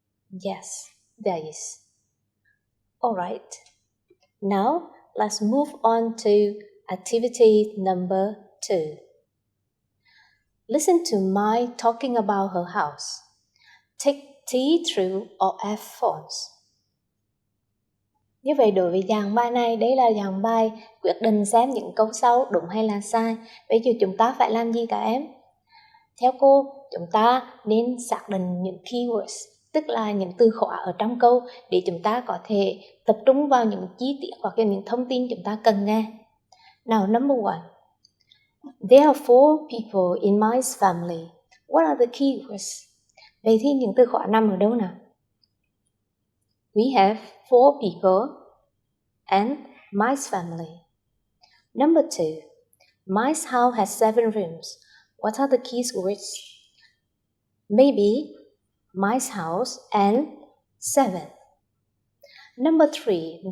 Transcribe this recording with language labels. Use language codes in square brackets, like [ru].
[en] Yes, there is. All right. Now, let's move on to activity number 2. Listen to Mai talking about her house. Take T true or F false. [vi] Như vậy đối với dạng bài này, đây là dạng bài quyết định xem những câu sau đúng hay là sai. Bây giờ chúng ta phải làm gì các em? Theo cô, chúng ta nên xác định những keywords, tức là những từ khóa ở trong câu để chúng ta có thể tập trung vào những chi tiết hoặc là những thông tin chúng ta cần nghe. [en] Now, number 1. There are 4 people in my family. What are the keywords? [vi] Vậy thì những từ khóa nằm ở đâu nào? [en] We have 4 people and my family. Number 2. My house has 7 rooms. What are the keywords? Maybe my house and 7. Number 3.